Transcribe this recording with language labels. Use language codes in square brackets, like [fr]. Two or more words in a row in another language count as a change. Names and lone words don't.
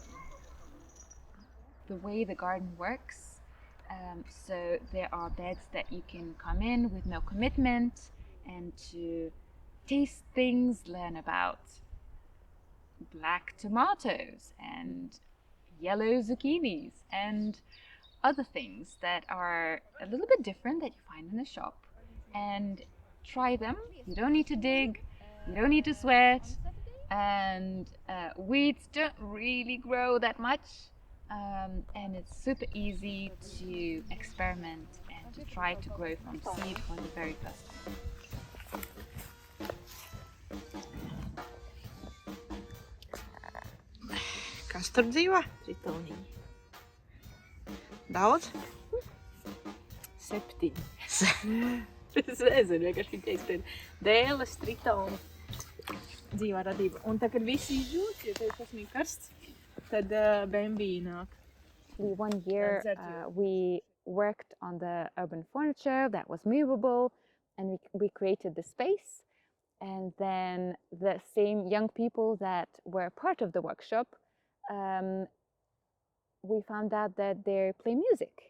[en] The way the garden works, so there are beds that you can come in with no commitment and to taste things, learn about black tomatoes and yellow zucchinis and other things that are a little bit different that you find in the shop, and try them. You don't need to dig, you don't need to sweat, and weeds don't really grow that much, and it's super easy to experiment and to try to grow from seed from the very first time. [lv] Kas tur dzīvo? Tritonī. Daudz? 7. Es nezinu, vienkārši viņi teiks, dēles, tritoni. Dzīvā radība. Un tā, kad visi izžūst, ja tev tas bija karsts, tad bembī nāk. [en] One year we worked on the urban furniture that was movable, and we created the space. And then the same young people that were part of the workshop, we found out that they play music.